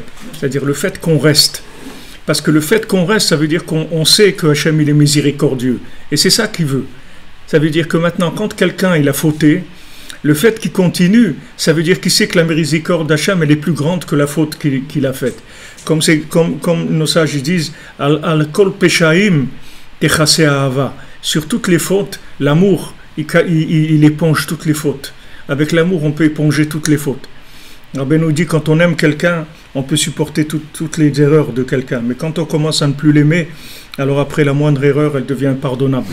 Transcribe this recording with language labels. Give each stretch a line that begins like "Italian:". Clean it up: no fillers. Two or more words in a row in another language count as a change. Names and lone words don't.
French: C'est-à-dire le fait qu'on reste. Parce que le fait qu'on reste, ça veut dire qu'on sait que Hachem il est miséricordieux. Et c'est ça qu'il veut. Ça veut dire que maintenant, quand quelqu'un il a fauté, le fait qu'il continue, ça veut dire qu'il sait que la miséricorde d'Hachem elle est plus grande que la faute qu'il a faite. Comme nos sages disent,
Hebrew: על כל פשעים תכסה אהבה.
French: Sur toutes les fautes, l'amour, il éponge toutes les fautes. Avec l'amour, on peut éponger toutes les fautes. Rabbi nous dit, quand on aime quelqu'un, on peut supporter toutes les erreurs de quelqu'un. Mais quand on commence à ne plus l'aimer, alors après la moindre erreur, elle devient impardonnable.